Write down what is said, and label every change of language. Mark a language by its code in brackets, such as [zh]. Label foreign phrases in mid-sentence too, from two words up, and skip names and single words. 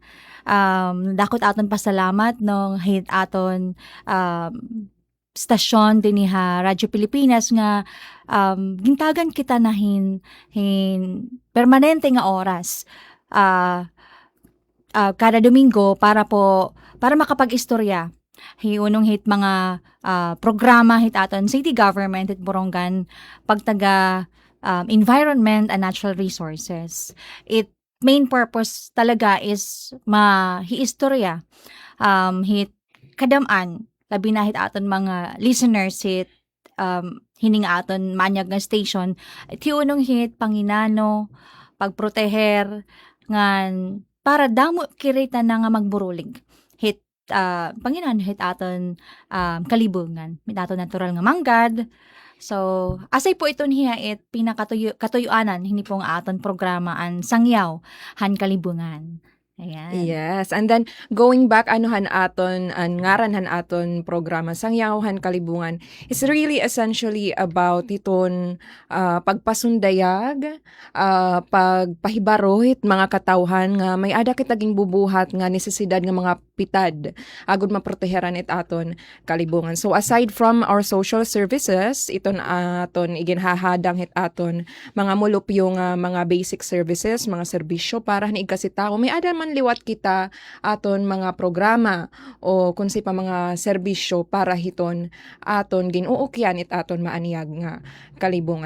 [war] Dakot aton pasalamat nung hit aton stasyon diniha Radyo Pilipinas nga gintagan kita na hin permanente nga oras. Kada Domingo para makapag-istorya. Hiunong hit mga programa hit aton city government hit Borongan pagtaga [en] environment and natural resources. [war] It [en] main purpose [war] talaga is mahiistorya hit kadaman labi na hit aton mga listeners hit hining aton manyag nga station. It hiunong hit panginano pagproteher ngan para damo kirita na nga magburulig hit Panginoon hit aton kalibungan mit aton natural nga manggad. So asay po iton hiya it katuyuanan hindi pong aton programa an Sangyaw han Kalibungan. Ayan. [en] Yes. And then, going back, [war] anuhan aton, an ngaranhan aton programa, Sangyawhan Kalibungan, [en] is really essentially about [war] iton pagpasundayag, pagpahibaro hit mga katawhan nga may ada kitaging bubuhat nga nesesidad nga mga pitad agud maproteheran it aton kalibungan. [en] So aside from our social services, [war] iton aton iginhahadang hit aton mga mulupyo nga mga basic services, mga serbisyo para ni ikasitaw. May ada man liwat kita aton mga programa o kunsi pa mga serbisyo para hiton aton ginuukyan it aton maaniyag nga kalibungan.